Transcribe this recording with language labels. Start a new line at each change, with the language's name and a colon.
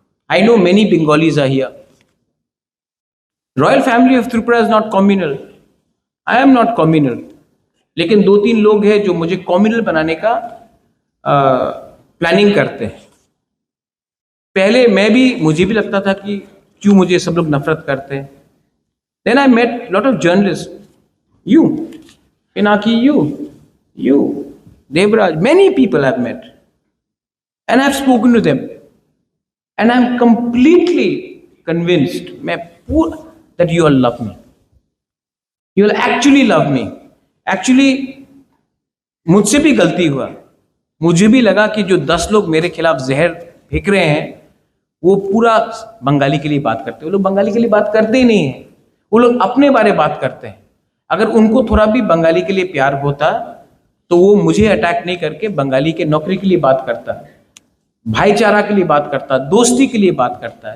English: I know many Bengalis are here. Royal family of Tripura is not communal, I am not communal,
Hindi: लेकिन 2-3 लोग हैं जो मुझे communal बनाने का प्लानिंग करते हैं। पहले मुझे भी लगता था कि क्यों मुझे सब लोग नफरत करते हैं।
English: Then I met lot of journalist, you Pinaki, you, Devraj, many people I've met, and I've spoken to them, and I'm completely convinced that you all love me. You will actually love me.
Hindi: Actually, मुझसे भी गलती हुआ। मुझे भी लगा कि जो 10 लोग मेरे खिलाफ जहर फेंक रहे हैं वो पूरा बंगाली के लिए बात करते हैं। वो लोग बंगाली के लिए बात करते ही नहीं है, वो लोग अपने बारे बात करते हैं। अगर उनको थोड़ा भी बंगाली के लिए प्यार होता तो वो मुझे अटैक नहीं करके बंगाली के नौकरी के लिए बात करता, भाईचारा के लिए बात करता, दोस्ती के लिए बात करता।